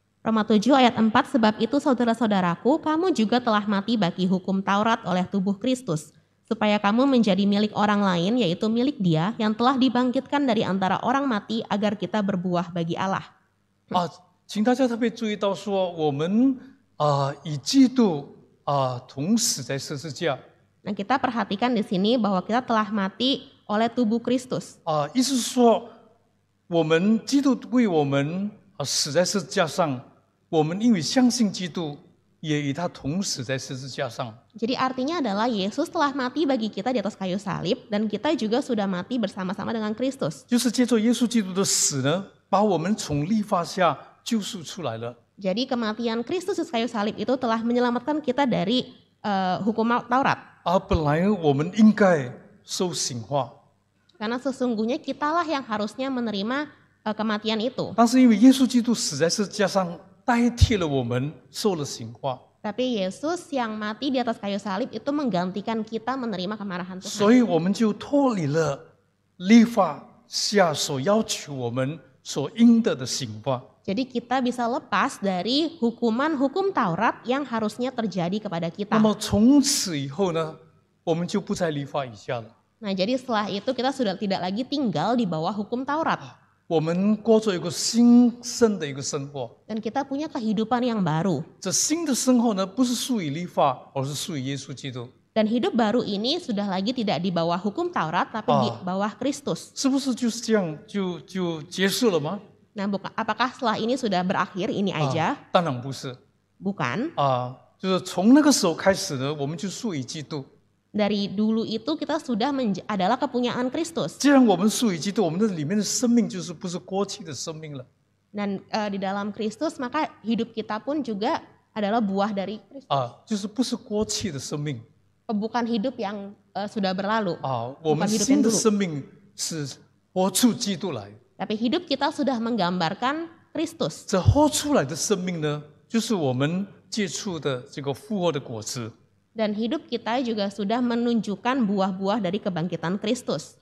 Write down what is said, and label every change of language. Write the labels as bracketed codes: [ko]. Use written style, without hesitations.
[id] Roma 7 ayat 4, sebab itu saudara-saudaraku, kamu juga telah mati bagi hukum Taurat oleh tubuh Kristus, supaya kamu menjadi milik orang lain, yaitu milik Dia yang telah dibangkitkan dari antara orang mati agar kita berbuah bagi Allah. [zh] 请大家特别注意到说，我们与基督同死在十字架。 [id] Nah, kita perhatikan di sini bahwa kita telah mati oleh tubuh Kristus. [zh] 意思是说，我们基督为我们死在十字架上，我们因为相信基督，也与他同死在十字架上。 [id] Jadi artinya adalah Yesus telah mati bagi kita di atas kayu salib dan kita juga sudah mati bersama-sama dengan Kristus. [zh] 就是借着耶稣基督的死呢，把我们从律法下救赎出来了。 [id] Jadi kematian Kristus di kayu salib itu telah menyelamatkan kita dari hukum Taurat. [zh] 本来我们应该受刑罚， [id] Karena sesungguhnya kitalah yang harusnya menerima kematian itu. [zh] 但是因为耶稣基督死在十字架上，代替了我们受了刑罚， [id] Tapi Yesus yang mati di atas kayu salib itu menggantikan kita menerima kemarahan Tuhan. [zh] 所以我们就脱离了律法下所要求我们所应得的刑罚。 [id] Jadi kita bisa lepas dari hukum Taurat yang harusnya terjadi kepada [zh] 那 [id] kita. [zh] 么从此以后呢，我们就不在律法以下了。 [id] Nah, jadi setelah itu kita sudah tidak lagi tinggal di bawah hukum Taurat. [zh] 我们过着一个新生的一个生活。 [id] Dan kita punya kehidupan yang baru. [zh] 这新的生活呢，不是属于律法，而是属于耶稣基督。 [id] Dan hidup baru ini sudah lagi tidak di bawah hukum Taurat, tapi di bawah Kristus. [zh] 是不是就是这样就结束了吗？ [id] Nah, apakah setelah ini sudah berakhir ini aja? [zh] 当然不是 [id] Bukan. [zh] 就是从那个时候开始呢，我们就属于基督。 [id] Dari dulu itu kita sudah adalah kepunyaan Kristus. [zh] 既然我们属于基督，我们的里面的生命就是不是过去的生命了。 [id] Dan di dalam Kristus maka hidup kita pun juga adalah buah dari Kristus. [zh] 就是不是过去的生命 [id] Bukan hidup yang sudah berlalu. [zh] 我们 [id] Bukan hidup [zh] 新 [id] yang [zh] 的 [id] dulu. [zh] 生命是活出基督来。 [id] Tapi hidup kita sudah menggambarkan Kristus. [zh] 这活出来的生命呢，就是我们接触的这个复活的果子。 [id] Dan hidup kita juga sudah menunjukkan buah-buah dari kebangkitan Kristus.